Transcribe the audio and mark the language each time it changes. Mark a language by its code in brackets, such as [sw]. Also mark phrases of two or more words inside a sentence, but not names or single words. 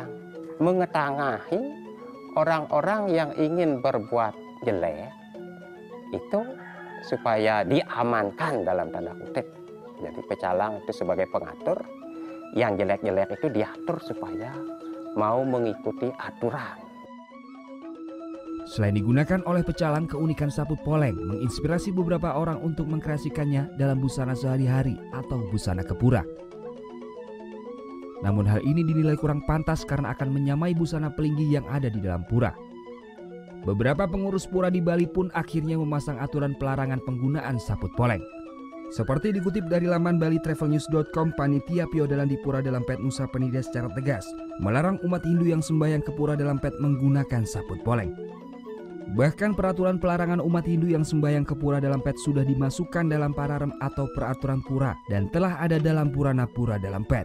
[id] Mengetangahi orang-orang yang ingin berbuat jelek itu supaya diamankan dalam tanda kutip. Jadi pecalang itu sebagai pengatur, yang jelek-jelek itu diatur supaya mau mengikuti aturan. Selain digunakan oleh pecalang, keunikan saput poleng menginspirasi beberapa orang untuk mengkreasikannya dalam busana sehari-hari atau busana kepura. Namun hal ini dinilai kurang pantas karena akan menyamai busana pelinggi yang ada di dalam pura. Beberapa pengurus pura di Bali pun akhirnya memasang aturan pelarangan penggunaan saput poleng. Seperti dikutip dari laman balitravelnews.com, panitia Piodalan di Pura Dalampet Nusa Penida secara tegas melarang umat Hindu yang sembahyang ke Pura Dalampet menggunakan saput poleng. Bahkan peraturan pelarangan umat Hindu yang sembahyang ke Pura Dalampet sudah dimasukkan dalam pararem atau peraturan pura dan telah ada dalam Purana Pura Dalampet.